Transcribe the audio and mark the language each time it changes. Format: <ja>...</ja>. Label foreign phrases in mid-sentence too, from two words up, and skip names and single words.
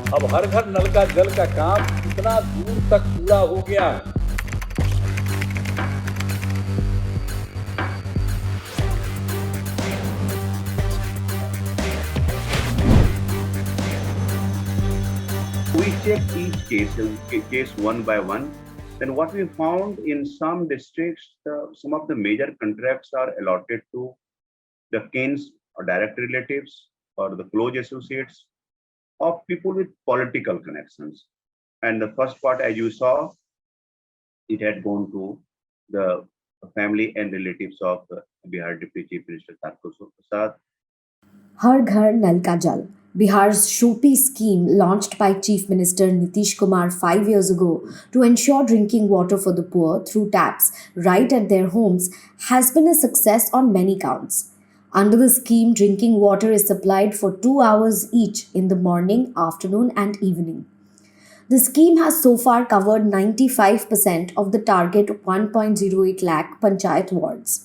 <hi>अब हर घर नल का जल का काम इतना दूर तक पूरा हो गया है।</hi> <en>We checked each case one by one. Then what we found in some districts, some of the major contracts are allotted to the kins or direct relatives or the close associates of people with political connections. And the first part, as you saw, it had gone to the family and relatives of Bihar Deputy Chief Minister Tarkeshwar Prasad. Har Ghar Nal Ka Jal, Bihar's SHOPI scheme launched by Chief Minister Nitish Kumar 5 years ago to ensure drinking water for the poor through taps right at their homes, has been a success on many counts. Under the scheme, drinking water is supplied for 2 hours each in the morning, afternoon, and evening. The scheme has so far covered 95% of the target 1.08 lakh panchayat wards.</en>